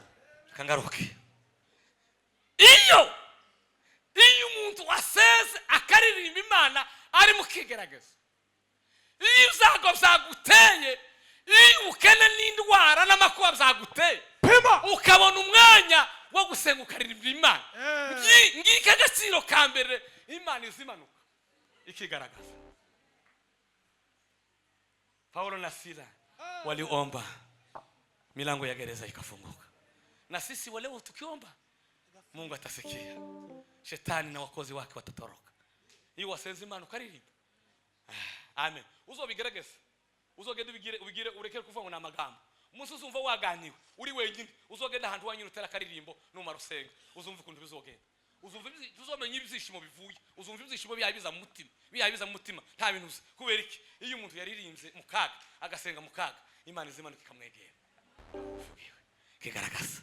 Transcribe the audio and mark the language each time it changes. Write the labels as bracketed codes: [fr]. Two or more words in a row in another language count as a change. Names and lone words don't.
[rw] Kangaruke iyo umuntu aseze akaririmba Imana ari mu kigerageza iyo uzago byaguteye iyo ukene n'indwara n'amakuba byaguteye ukabona umwanya wo gusenga ukaririmba Imana ngika agaciro ka mbere Imana izimanuka ikigaragaza. [sw] Paulo na Sila waliomba milango ya gereza ikafunguka na sisi wale tukiomba Mungu atasikia shetani na wakozi wake watatoroka [rw] iyo wasenze Imana ukaririmba. [sw] Amen. [rw] Uzobigerageza uzogenda ubigire urekere kuvuga ngo namagambo umunsi uzumva waganiwe uri wenyine uzogenda ahantu wanyine utera karirimbo numara usenga uzumva ukuntu bizogenda uzumva uzomenya ibyishimo bivuye uzumva ibyishimo biyabiza mu mutima nta bintu uzi kubera iki iyo umuntu yaririmbye mu kaga agasenga mu kaga Imana izimanuka ikamwegera kigaragaza.